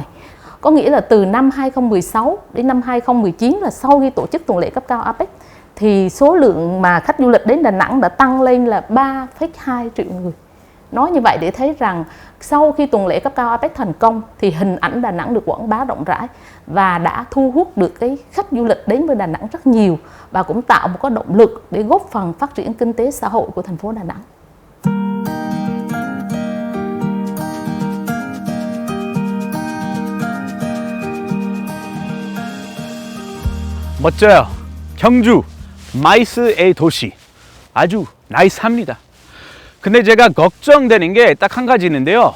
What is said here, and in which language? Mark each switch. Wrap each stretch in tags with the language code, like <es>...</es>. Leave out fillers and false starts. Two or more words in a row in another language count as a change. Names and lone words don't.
<vi>Có nghĩa là từ năm 2016 đến năm 2019 là sau khi tổ chức tuần lễ cấp cao APEC thì số lượng mà khách du lịch đến Đà Nẵng đã tăng lên là 3,2 triệu người. Nói như vậy để thấy rằng sau khi tuần lễ cấp cao APEC thành công thì hình ảnh Đà Nẵng được quảng bá rộng rãi và đã thu hút được cái khách du lịch đến với Đà Nẵng rất nhiều và cũng tạo một cái động lực để góp phần phát triển kinh tế xã hội của thành phố Đà Nẵng.</vi> <ko>멋져요. 경주, 마이스의 도시. 아주 나이스합니다. 근데 제가 걱정되는 게 딱 한 가지 있는데요.</ko>